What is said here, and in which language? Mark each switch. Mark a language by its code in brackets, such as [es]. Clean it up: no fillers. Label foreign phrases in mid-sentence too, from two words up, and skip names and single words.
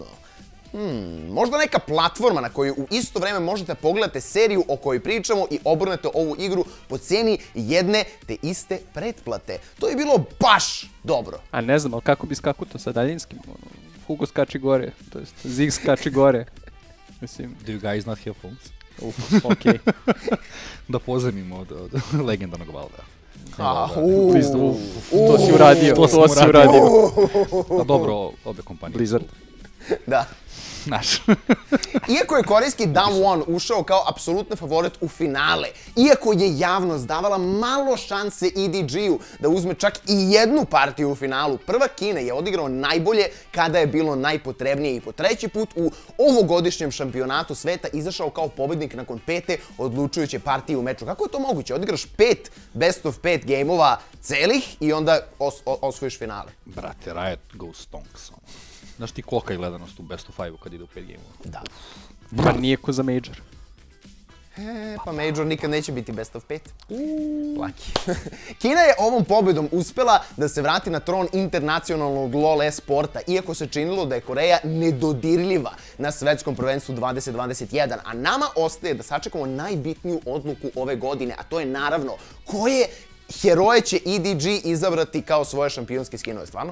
[sr] Možda neka platforma na kojoj u isto vreme možete pogledati seriju o kojoj pričamo i obrnete ovu igru po cijeni jedne te iste pretplate. To je bilo baš dobro. A ne znam, ali kako bi skakuto sa daljinskim? Hugo skači gore, to jest Ziggs skači gore. Mislim... [en] Do you guys not have phones? [sr] Okej. Da pozemimo od legendarnog Valvea. To si uradio, to si uradio. Dobro, obe kompanije. Blizzard. Da. Znaš. Iako je korejski Damwon ušao kao apsolutni favorit u finale, iako je javnost davala malo šanse EDG-u da uzme čak i jednu partiju u finalu, prva Kina je odigrao najbolje kada je bilo najpotrebnije i po treći put u ovogodišnjem šampionatu sveta izašao kao pobednik nakon 5. odlučujuće partije u meču. Kako je to moguće? Odigraš 5 [en] best of [sr] 5 gameova celih i onda osvojiš finale. Brate, [en] Riot goes stonks. [sr] Znaš ti kolika je gledanost u [en] best of [sr] 5 kad ide u 5 gameova? Da. Pa nije ko za Major. Pa Major nikad neće biti [en] best of [sr] 5. Laki. Kina je ovom pobedom uspela da se vrati na tron internacionalnog LoL e-sporta, iako se činilo da je Koreja nedodirljiva na svetskom prvenstvu 2021, a nama ostaje da sačekamo najbitniju odluku ove godine, a to je naravno koje heroje će EDG izabrati kao svoje šampionske skinove, stvarno?